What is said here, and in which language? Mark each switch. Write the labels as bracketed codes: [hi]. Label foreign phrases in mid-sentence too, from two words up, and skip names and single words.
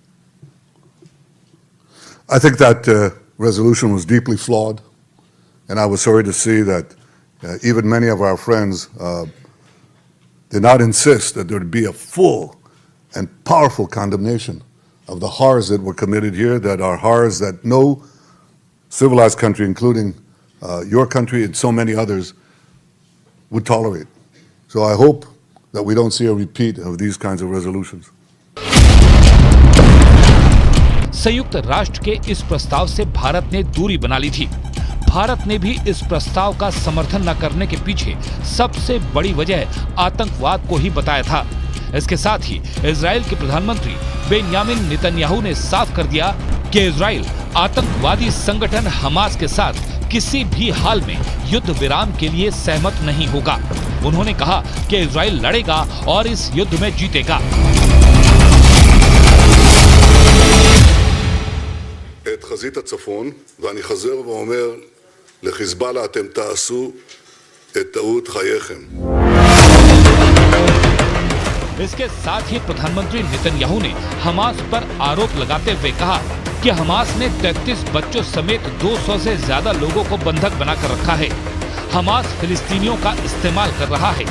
[en] I think that resolution was deeply flawed, and I was sorry to see that even many of our friends did not insist that there would be a full and powerful condemnation of the horrors that were committed here, that are horrors that no civilized country, including your country and so many others, would tolerate. So I hope that we don't see a repeat of these kinds of resolutions. [hi] संयुक्त राष्ट्र के इस प्रस्ताव से भारत ने दूरी बना ली थी। भारत ने भी इस प्रस्ताव का समर्थन न करने के पीछे सबसे बड़ी वजह आतंकवाद को ही बताया था। इसके साथ ही इजराइल के प्रधानमंत्री बेंजामिन नेतन्याहू ने साफ कर दिया कि इजराइल आतंकवादी संगठन हमास के साथ किसी भी हाल में युद्ध विराम के लिए सहमत नहीं होगा। उन्होंने कहा कि इजराइल लड़ेगा और इस युद्ध में जीतेगा। [he] את חזית הצפון, ואני חוזר ואומר לחיזבאללה, אתם תעשו את טעות חייכם. [hi] इसके साथ ही प्रधानमंत्री नेतन्याहू ने हमास पर आरोप लगाते हुए कहा कि हमास ने 33 बच्चों समेत 200 से ज्यादा लोगों को बंधक बनाकर रखा है। हमास फिलिस्तीनियों का इस्तेमाल कर रहा है।